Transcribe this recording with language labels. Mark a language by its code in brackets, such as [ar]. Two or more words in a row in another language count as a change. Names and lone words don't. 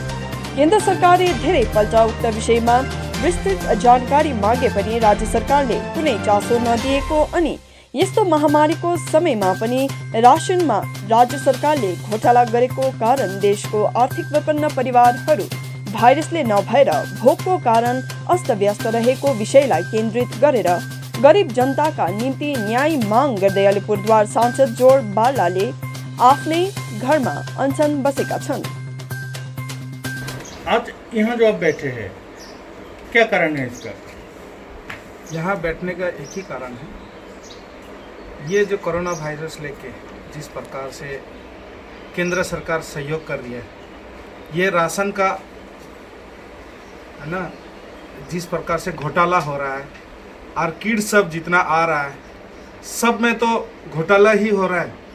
[ne] केन्द्र सरकारले धेरै पल्ट उक्त विषयमा विस्तृत जानकारी मागे पनि राज्य सरकारले कुनै चासो नदिएको अनि यस्तो महामारीको समयमा पनि राशनमा राज्य सरकारले घोटाला गरेको कारण देशको आर्थिक विपन्न परिवारहरू भाइरसले नभएर भोकको कारण अस्तव्यस्त रहेको विषयलाई केन्द्रित गरेर गरिब जनताका निम्ति न्याय माग गर्दै अलिपुरद्वार सांसद जोन बार्लाले आफ्नै घरमा अनसन बसेका छन्। [hi] आज यहाँ जो आप बैठे हैं, क्या कारण है इसका? यहाँ बैठने का एक ही कारण है, ये जो कोरोना वायरस लेके जिस प्रकार से केंद्र सरकार सहयोग कर रही है, ये राशन का है ना, जिस प्रकार से घोटाला हो रहा है और किट सब जितना आ रहा है सब में तो घोटाला ही हो रहा है।